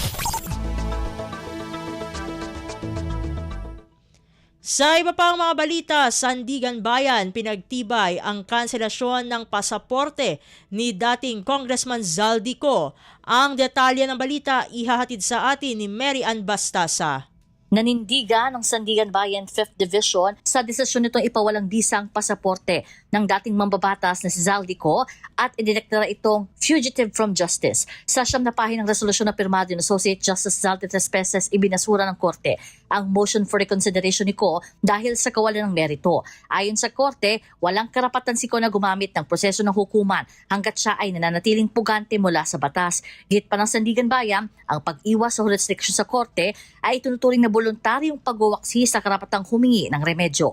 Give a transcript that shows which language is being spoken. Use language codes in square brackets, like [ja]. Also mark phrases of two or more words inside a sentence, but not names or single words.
[tl] Sa iba pang mga balita, Sandigan Bayan pinagtibay ang kanselasyon ng pasaporte ni dating Congressman Zaldico. Ang detalye ng balita ihahatid sa atin ni Mary Ann Bastasa. Nanindigan ng Sandigan Bayan 5th Division sa desisyon nitong ipawalang bisang pasaporte ng dating mambabatas na si Zaldico at idineklara itong [en] fugitive from justice. [tl] Sa 9 na pahinang resolusyon na pirmado ng Associate Justice Zaldi Trespeses, ibinasura ng Korte ang [en] motion for reconsideration [tl] ni Ko dahil sa kawalan ng merito. Ayon sa Korte, walang karapatan si Ko na gumamit ng proseso ng hukuman hanggat siya ay nananatiling pugante mula sa batas. Git pa ng Sandigan Bayan, ang pag-iwas sa jurisdiction sa Korte ay ituturing na voluntaryong pagwawaksi sa karapatang humingi ng remedyo.